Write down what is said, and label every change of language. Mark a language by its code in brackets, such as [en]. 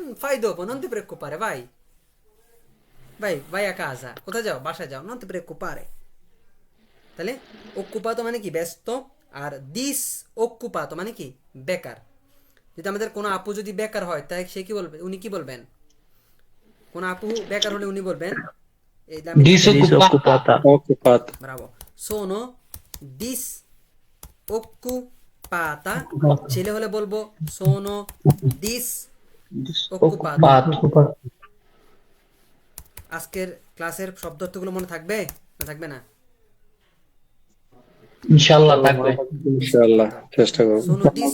[it] ফাই dopo, non ti preoccupare, vai a casa, [bn] কোথায় যাও? বাসায় যাও, [it] non ti preoccupare। [bn] তাহলে occupato মানে কি? ব্যস্ত। আর disoccupato মানে কি? বেকার। যদি আমাদের কোনো আপু যদি বেকার হয়, তাই সে কি বলবে? উনি কি বলবেন? কোন আপু বেকার হলে উনি বলবেন [it] Disoccupata. ব্রাভো, sono disoccupata। [bn] ছেলে হলে বলবো [it] sono disoccupato। [bn] আজকের ক্লাসের শব্দ অর্থগুলো মনে থাকবে না থাকবে না? ইনশাআল্লাহ থাকবে। ইনশাআল্লাহ চেষ্টা করব। [it] sono